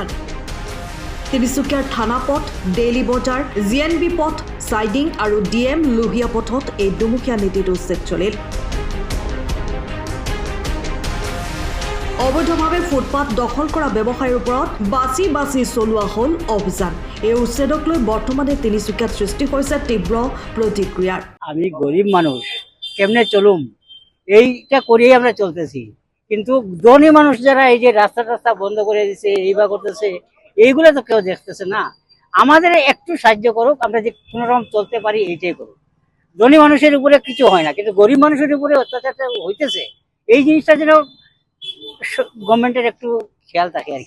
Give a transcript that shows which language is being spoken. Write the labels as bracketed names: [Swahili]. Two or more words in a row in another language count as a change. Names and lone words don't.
[Assamese] তিনিচুকীয়াৰ থানা পথ, ডেইলি বজাৰ, GNB পথ, চাইডিং আৰু DM লোহিয়া পথত এই দুমুখীয়া নীতিত উচ্ছেদ চলিল। অবৈধভাৱে ফুটপাথ দখল কৰা ব্যৱসায়ীৰ ওপৰত বাছি বাছি চলোৱা হ'ল অভিযান। এই উচ্ছেদক লৈ বৰ্তমানে তিনিচুকীয়াত সৃষ্টি হৈছে তীব্ৰ প্ৰতিক্ৰিয়াৰ। [Bangla] আমি গরিব মানুষ কেমনে চলুম এইটা করেই আমরা চলতেছি, কিন্তু ধনী মানুষ যারা এই যে রাস্তা বন্ধ করে দিচ্ছে, এইবা করতেছে, এইগুলো তো কেউ দেখতেছে না। আমাদের একটু সাহায্য করুক, আমরা যে কোনো রকম চলতে পারি এইটাই করুক। ধনী মানুষের উপরে কিছু হয় না, কিন্তু গরিব মানুষের উপরে অত্যাচারটা হইতেছে, এই জিনিসটা যেন গভর্নমেন্টের একটু খেয়াল থাকে আর কি।